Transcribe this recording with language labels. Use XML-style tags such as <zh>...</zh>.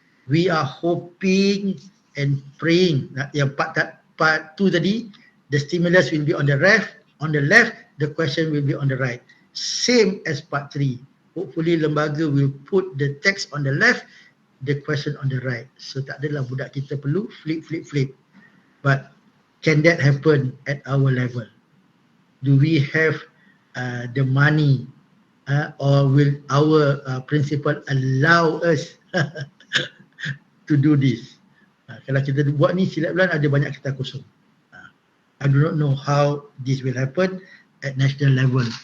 <en>We are hoping and praying that yang part 2 tadi, the stimulus will be on the left, the question will be on the right. Same as part 3. Hopefully lembaga will put the text on the left, the question on the right.</en> <ms>So tak adalah budak kita perlu flip.</ms> <en>But can that happen at our level? Do we have the money or will our principal allow us to do this?</en> <ms>Kalau kita buat ni silap bulan ada banyak kertas kosong.</ms> <en>I do not know how this will happen at national level.</en>